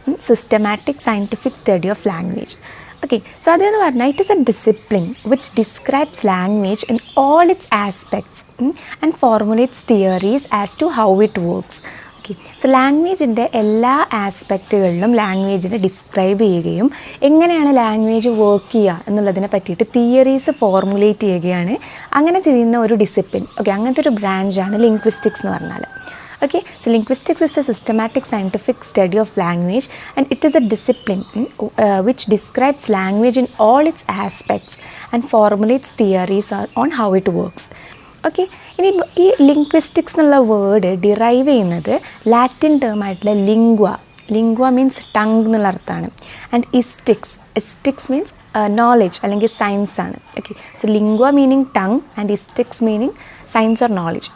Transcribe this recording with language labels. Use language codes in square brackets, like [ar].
[en] Systematic scientific study of language. Okay, so [ml] അതെന്ന് പറഞ്ഞാൽ [en] It is a discipline which describes language in all its aspects and formulates theories as to how it works. [ml] Okay, so ലാംഗ്വേജിൻ്റെ എല്ലാ ആസ്പെക്റ്റുകളിലും ലാംഗ്വേജിനെ describe ചെയ്യുകയും എങ്ങനെയാണ് language work ചെയ്യുക എന്നുള്ളതിനെ പറ്റിയിട്ട് theories formulate ചെയ്യുകയാണ് അങ്ങനെ ചെയ്യുന്ന ഒരു ഡിസിപ്ലിൻ. ഓക്കെ, അങ്ങനത്തെ ഒരു ബ്രാഞ്ചാണ് ലിംഗ്വിസ്റ്റിക്സ് എന്ന് പറഞ്ഞാൽ. [en] Okay, so linguistics is a systematic scientific study of language and it is a discipline which describes language in all its aspects and formulates theories on how it works. [ml] Okay, ഇനി ഈ linguistics എന്നുള്ള word derive ചെയ്യുന്നത് Latin term ആയിട്ടുള്ള ലിംഗ്വ means tongue എന്നുള്ള അർത്ഥമാണ്. [en] And istics means knowledge അല്ലെങ്കിൽ science ആണ്. Okay, so lingua meaning tongue and istics meaning science or knowledge.